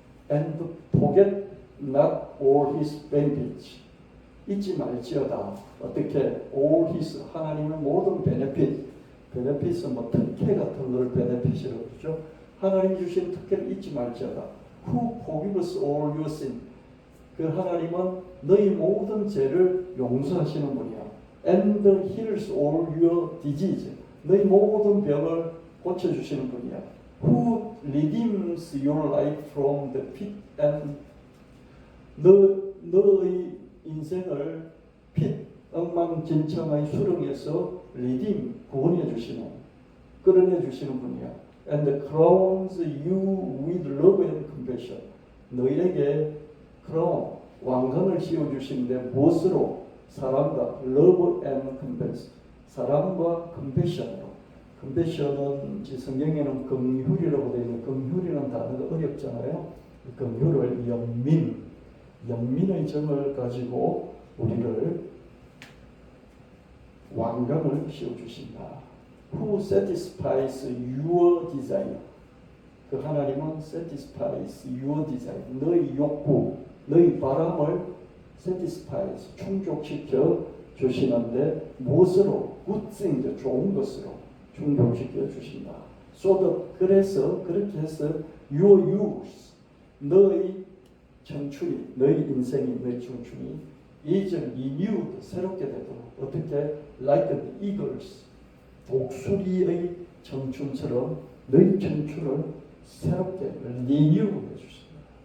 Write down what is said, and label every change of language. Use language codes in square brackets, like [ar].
[en] And forget not all his benefits. [ko] 잊지 말지어다. 어떻게? [en] all his [ko] 하나님의 모든 benefit은 뭐 특혜 같은 걸 benefit이라고 그러죠. 하나님 주신 특혜를 잊지 말지어다. [en] Who forgives all your sin. [ko] 그 하나님은 너희 모든 죄를 용서하시는 분이야. [en] And heals all your disease. [ko] 너희 모든 병을 고쳐주시는 분이야. [en] Who redeems your life from the pit and [ko] 너의 인생을 핏 엉망진창의 수렁에서 리딤 구원해 주시는 끌어내 주시는 분이야. [en] And crowns you with love and compassion. [ko] 너희에게 크라운 왕관을 씌워 주시는데 무엇으로? 사랑과 [en] love and compassion. [ko] 사랑과 compassion으로. compassion은 성경에는 긍휼이라고 되어 있는 긍휼이라는 단어가 어렵잖아요. 긍휼을 연민의 정을 가지고 우리를 왕관을 씌워주신다. [en] Who satisfies your desire. [ko] 그 하나님은 [en] satisfies your desire. [ko] 너의 욕구, 너의 바람을 satisfies, 충족시켜 주시는데 무엇으로? [en] good things, [ko] 좋은 것으로. 충족시켜 주신다. [en] So that, [ko] 그래서 그렇게 해서 [en] your youth, [ko] 너의 청춘이, 너의 인생이, 너의 청춘이 [en] is renewed, [ko] 새롭게 되도록 어떻게 [en] like the eagles, [ko] 독수리의 청춘처럼 너희 청춘을 새롭게 renew 해주신다.